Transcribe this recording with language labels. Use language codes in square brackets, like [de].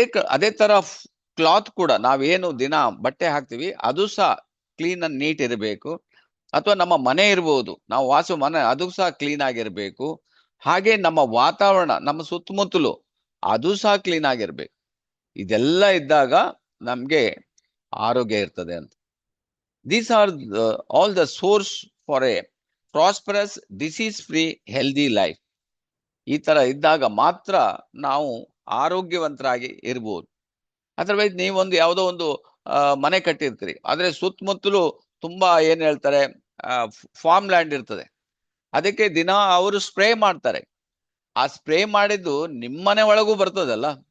[kn] ಅದೇ ತರ ಕ್ಲಾತ್ ಕೂಡ, ನಾವೇನು ದಿನ ಬಟ್ಟೆ ಹಾಕ್ತಿವಿ ಅದು ಸಹ ಕ್ಲೀನ್ ಅಂಡ್ ನೀಟ್ ಇರಬೇಕು. ಅಥವಾ ನಮ್ಮ ಮನೆ ಇರ್ಬೋದು, ನಾವು ವಾಸ ಮನೆ, ಅದು ಸಹ ಕ್ಲೀನ್ ಆಗಿರ್ಬೇಕು. ಹಾಗೆ ನಮ್ಮ ವಾತಾವರಣ, ನಮ್ಮ ಸುತ್ತಮುತ್ತಲು ಅದು ಸಹ ಕ್ಲೀನ್ ಆಗಿರ್ಬೇಕು. ಇದೆಲ್ಲ ಇದ್ದಾಗ ನಮ್ಗೆ ಆರೋಗ್ಯ ಇರ್ತದೆ ಅಂತ. [en] These are all the source for a prosperous, disease-free, healthy life. [kn] ಈ ತರ ಇದ್ದಾಗ ಮಾತ್ರ ನಾವು ಆರೋಗ್ಯವಂತರಾಗಿ ಇರ್ಬೋದು. ಅದರ್ವೈಸ್ ನೀವೊಂದು ಯಾವುದೋ ಒಂದು ಮನೆ ಕಟ್ಟಿರ್ತೀರಿ, ಆದ್ರೆ ಸುತ್ತಮುತ್ತಲು ತುಂಬಾ ಏನ್ ಹೇಳ್ತಾರೆ ಫಾರ್ಮ್ ಲ್ಯಾಂಡ್ ಇರ್ತದೆ. ಅದಕ್ಕೆ ದಿನ ಅವರು ಸ್ಪ್ರೇ ಮಾಡ್ತಾರೆ. ಆ ಸ್ಪ್ರೇ ಮಾಡಿದ್ದು ನಿಮ್ಮನೆ ಒಳಗೂ ಬರ್ತದಲ್ಲ.